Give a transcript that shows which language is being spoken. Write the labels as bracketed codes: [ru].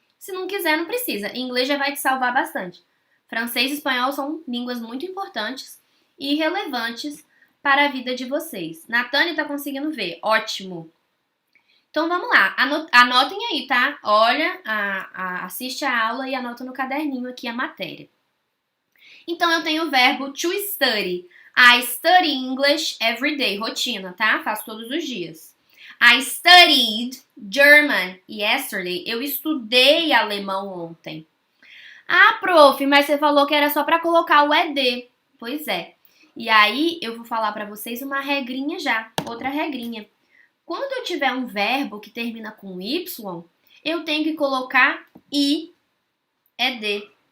[pt] Se não quiser, não precisa. Inglês já vai te salvar bastante. Francês e espanhol são línguas muito importantes e relevantes para a vida de vocês. Natane tá conseguindo ver. Ótimo. Então vamos lá. Anotem aí, tá? Olha, assiste a aula e anota no caderninho aqui a matéria. Então eu tenho o verbo to study. I study English every day. Rotina, tá? Faço todos os dias. [en] I studied German yesterday. [pt] Eu estudei alemão ontem. Ah, prof, mas você falou que era só para colocar o ED. Pois é. E aí eu vou falar para vocês uma regrinha já. Outra regrinha. Quando eu tiver um verbo que termina com Y, eu tenho que colocar I, ED.